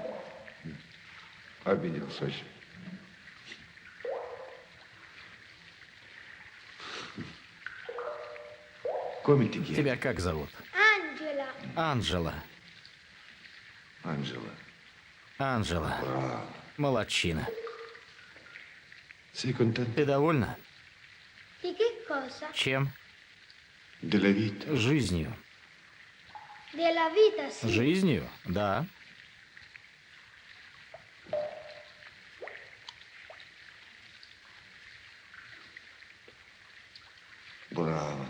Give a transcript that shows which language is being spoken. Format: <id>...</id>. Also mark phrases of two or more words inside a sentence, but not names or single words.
<ru>Обиделся вообще. Комики гей. Тебя как зовут? Angela. Анжела. Анжела. Анжела. Браво. Молодчина.</ru> <it>Sei contento?</it> <ru>Ты довольна?</ru> <it>Di che cosa?</it> <ru>Чем?</ru> <it>Della vita.</it> <ru>Жизнью.</ru> <it>Della vita, sì.</it> <ru>Жизнью? Да. Браво.</ru>